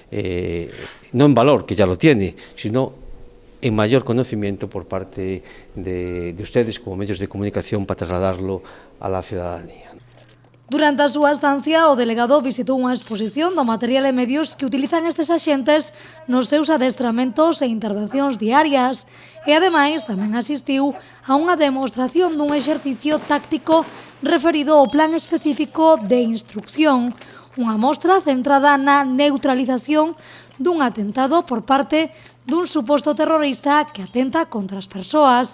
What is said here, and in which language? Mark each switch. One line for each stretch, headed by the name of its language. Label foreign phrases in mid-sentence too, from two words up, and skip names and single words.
Spanish: no en valor, que ya lo tiene, sino en mayor conocimiento por parte de ustedes como medios de comunicación para trasladarlo a la ciudadanía.
Galician: Durante a súa estancia, o delegado visitou unha exposición do material e medios que utilizan estes axentes nos seus adestramentos e intervencións diarias e, ademais, tamén asistiu a unha demostración dun exercicio táctico referido ao plan específico de instrucción, unha mostra centrada na neutralización dun atentado por parte dun suposto terrorista que atenta contra as persoas.